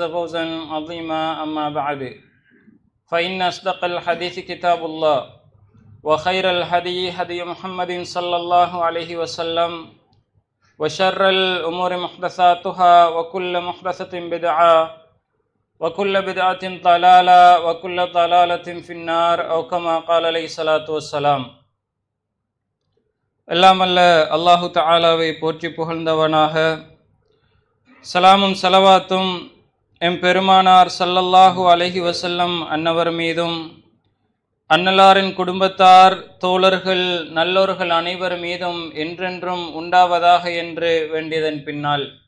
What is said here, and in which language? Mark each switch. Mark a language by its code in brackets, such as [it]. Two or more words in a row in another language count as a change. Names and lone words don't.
[ar] فوزا عظيما أما بعد فإن أصدق الحديث كتاب الله وخير الهدي هدي محمد صلى الله عليه وسلم وشر الأمور محدثاتها وكل محدثة بدعة وكل بدعة ضلالة وكل ضلالة في النار أو كما قال عليه الصلاة والسلام. [ta] எல்லாம் அல்ல [ar] الله تعالى [ta] போற்றி புகழ்ந்தவனாக, சலாமும் சலவாத்தும் எம் பெருமானார் [ar] صلى الله عليه وسلم [ta] அன்னவர் மீதும் அன்னலாரின் குடும்பத்தார் தோழர்கள் நல்லோர்கள் அனைவர் மீதும் என்றென்றும் உண்டாவதாக என்று வேண்டியதன் பின்னால்,